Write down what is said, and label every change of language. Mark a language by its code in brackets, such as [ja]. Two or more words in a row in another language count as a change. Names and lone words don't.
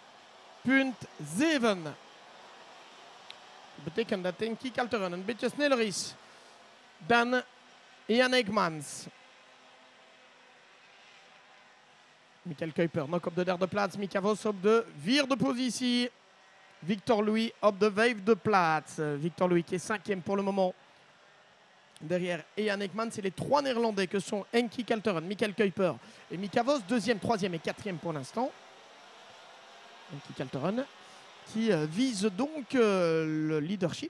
[nl] Dat betekent dat Enki Kalteren een beetje sneller is dan Jan Ekmans. Michael Kuiper nog op de derde plaats. Mika Vos op de vierde positie. Victor Louis op de vijfde plaats. [fr] Victor Louis qui est cinquième pour le moment. Derrière Jan Ekmans, c'est les trois Néerlandais que sont Enki Kalteren, Michael Kuiper et Mika Vos, deuxième, troisième et quatrième pour l'instant. Enki Kalteren qui vise donc le leadership.